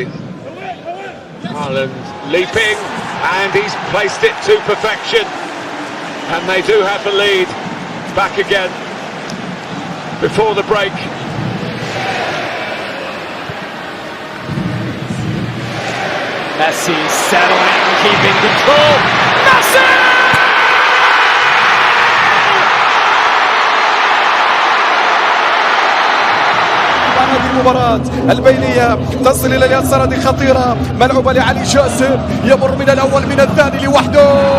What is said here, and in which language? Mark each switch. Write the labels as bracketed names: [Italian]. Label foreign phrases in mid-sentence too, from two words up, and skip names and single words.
[English] Haaland leaping, and he's placed it to perfection. And they do have the lead back again before the break. Messi settling and keeping control. Messi! Bana bir [Arabic] المباراة البينية تصل إلى اليسار، هذه خطيرة ملعوبة لعلي جاسم، يمر من الأول من الثاني لوحده.